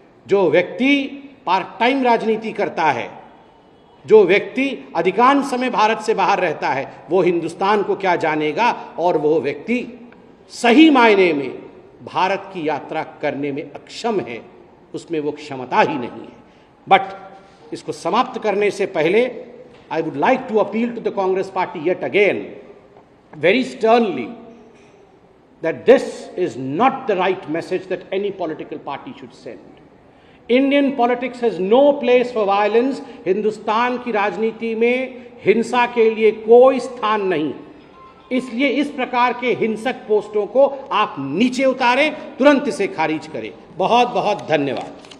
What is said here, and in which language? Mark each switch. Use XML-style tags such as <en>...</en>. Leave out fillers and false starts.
<hi>जो व्यक्ति part time राजनीति करता है, जो व्यक्ति अधिकांश समय भारत से बाहर रहता है, वो हिंदुस्तान को क्या जानेगा, और वो व्यक्ति सही मायने में भारत की यात्रा करने में अक्षम है, उसमें वो क्षमता ही नहीं है।</hi> <en>but</en> <hi>इसको समाप्त करने से पहले</hi> <en>I would like to appeal to the Congress party yet again very sternly that this is not the right message that any political party should send. Indian politics has no place for violence.</en> <hi>Hindustan की राजनीति में हिंसा के लिए कोई स्थान नहीं। इसलिए इस प्रकार के हिंसक पोस्टों को आप नीचे उतारें, तुरंत इसे खारिज करें। बहुत बहुत धन्यवाद।</hi>